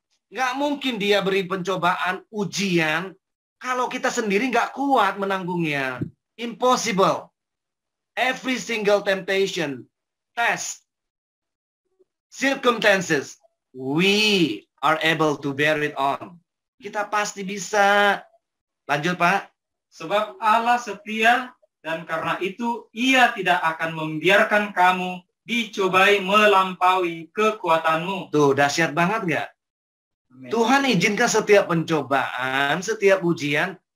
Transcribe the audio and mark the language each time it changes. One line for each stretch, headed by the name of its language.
Indonesian: Nggak mungkin dia beri pencobaan, ujian, kalau kita sendiri nggak kuat menanggungnya.
English: Impossible. Every single temptation, test, circumstances, we are able to bear it on.
Indonesian: Kita pasti bisa. Lanjut, Pak. Sebab Allah setia, dan karena itu Ia tidak akan membiarkan kamu dicobai melampaui kekuatanmu. Tuh, dahsyat banget nggak? Amin. Tuhan izinkan setiap pencobaan, setiap ujian.